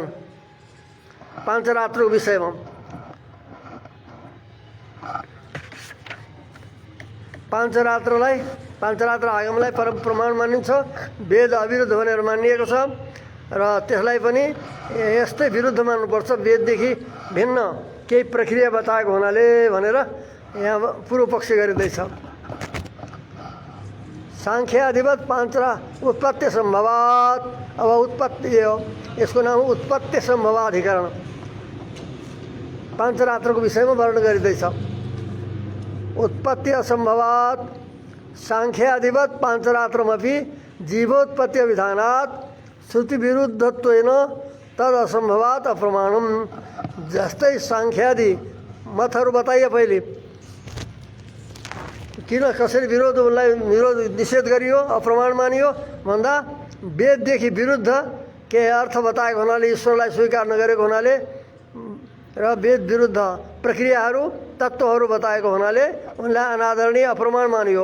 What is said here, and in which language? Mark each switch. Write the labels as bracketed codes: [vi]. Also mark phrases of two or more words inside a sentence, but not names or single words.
[ne] पाञ्चरात्रको विषयमा पाञ्चरात्र आगमलाई परम प्रमाण मानिन्छ, वेद अविरुद्ध भनेर मानिएको छ र त्यसलाई पनि यस्तै विरुद्ध मान्नुपर्छ, वेददेखि भिन्न केही प्रक्रिया बताएको हुनाले भनेर यहाँ पूर्व पक्ष गरिँदैछ। [sa] साङ्ख्याधिपत पाञ्चरा उत्पत्ति सम्भवात्। [ne] अब उत्पत्ति हो, यसको नाम उत्पत्ति सम्भवाधिकरण पाञ्चरात्रको विषयमा वर्णन गरिँदैछ। [sa] उत्पत्ति असम्भवात् साङ्ख्याधिपत पाञ्चरात्रमपि जीवोत्पत्ति विधानात् श्रुति विरुद्धत्वेन तद असम्भवात् अप्रमाणम। [ne] जस्तै साङ्ख्यादि मतहरू बताइए पहिले, किन कसरी विरोध निषेध गरियो, अप्रमाण मानियो भन्दा वेददेखि विरुद्ध केही अर्थ बताएको हुनाले, ईश्वरलाई स्वीकार नगरेको हुनाले र वेद विरुद्ध प्रक्रियाहरू तत्त्वहरू बताएको हुनाले उनलाई अनादरणीय अप्रमाण मानियो।